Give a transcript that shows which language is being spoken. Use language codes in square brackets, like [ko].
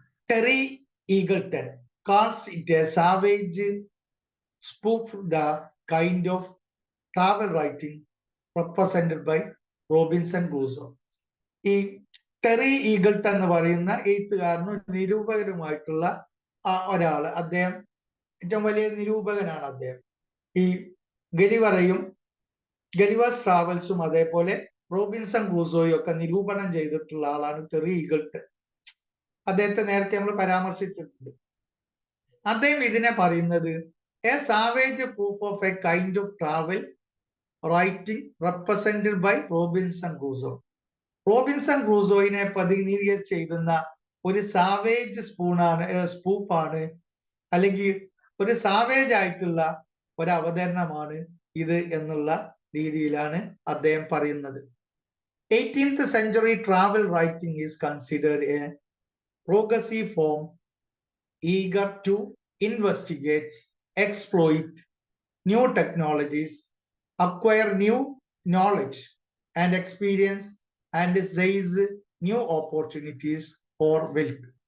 [en] Terry Eagleton calls it a savage spoof, the kind of travel writing represented by Robinson Crusoe. [ml] ഈ Terry Eagleton എന്ന് പറയുന്ന എഴുത്തുകാരനും നിരൂപകനുമായിട്ടുള്ള ഒരാള്, അദ്ദേഹം ഏറ്റവും വലിയ നിരൂപകനാണ്. അദ്ദേഹം ഈ ഗലിവറയും ഗലിവേഴ്സ് ട്രാവൽസും അതേപോലെ റോബിൻസൺ ക്രൂസോയും ഒക്കെ നിരൂപണം ചെയ്തിട്ടുള്ള ആളാണ് ടെറി ഈഗിൾട്ടൺ. അദ്ദേഹത്തെ നേരത്തെ നമ്മൾ പരാമർശിച്ചിട്ടുണ്ട്. അദ്ദേഹം ഇതിനെ പറയുന്നത് [en] A savage proof of a kind of travel writing represented by Robinson Crusoe. [ml] Robinson ക്രൂസോയിനെ പ്രതിനിധീകരിച്ച് എഴുതുന്ന ഒരു സാവേജ് സ്പൂഫാണ്, അല്ലെങ്കിൽ ഒരു സാവേജ് ആയിട്ടുള്ള ഒരു അവതരണമാണ് ഇത് എന്നുള്ള രീതിയിലാണ് അദ്ദേഹം പറയുന്നത്. [en] 18th century travel writing is considered a progressive form eager to investigate, exploit new technologies, acquire new knowledge and experience, and seize new opportunities for wealth.